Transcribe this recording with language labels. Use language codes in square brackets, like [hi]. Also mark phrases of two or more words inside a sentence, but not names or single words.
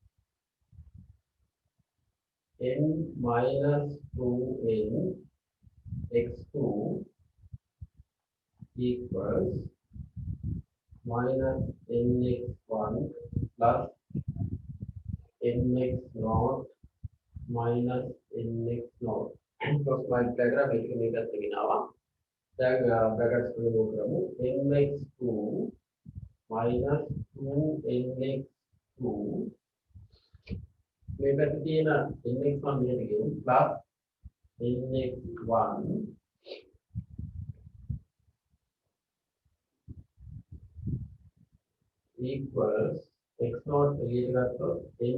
[en] n minus 2n x2 equals minus nx1 plus mx naught minus nx naught cross multiply [si] කරා මේකත් ගෙනාවා දැන් brackets වලින් ඕක කරමු [en] nx2 minus 2nx2 [si] මේ පැත්තේ තියෙන nx1 මෙහෙට ගෙමු plus [en] nx1 equals x naught [si] එළියට ගත්තොත් [en] n